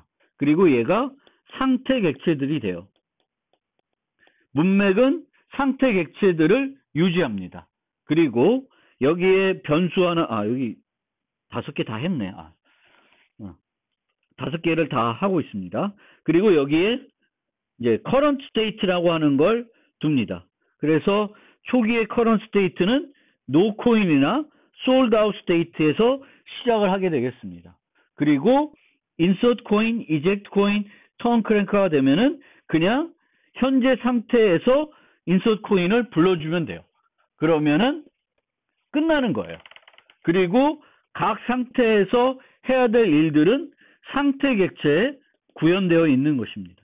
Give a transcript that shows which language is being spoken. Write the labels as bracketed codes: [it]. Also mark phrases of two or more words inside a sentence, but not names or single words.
[ko] 그리고 얘가 상태 객체들이 돼요. 문맥은 상태 객체들을 유지합니다. 그리고 여기에 변수 하나, 여기 5개 다 했네. 다섯 개를 다 하고 있습니다. 그리고 여기에 이제 [en] current state [ko] 라고 하는 걸 둡니다. 그래서 초기의 [en] current state [ko] 는 [en] no coin [ko] 이나 [en] sold out state [ko] 에서 시작을 하게 되겠습니다. 그리고 [en] insert coin, eject coin, turn crank [ko] 가 되면은 그냥 현재 상태에서 [en] insert coin [ko] 을 불러주면 돼요. 그러면은 끝나는 거예요. 그리고 각 상태에서 해야 될 일들은 상태 객체에 구현되어 있는 것입니다.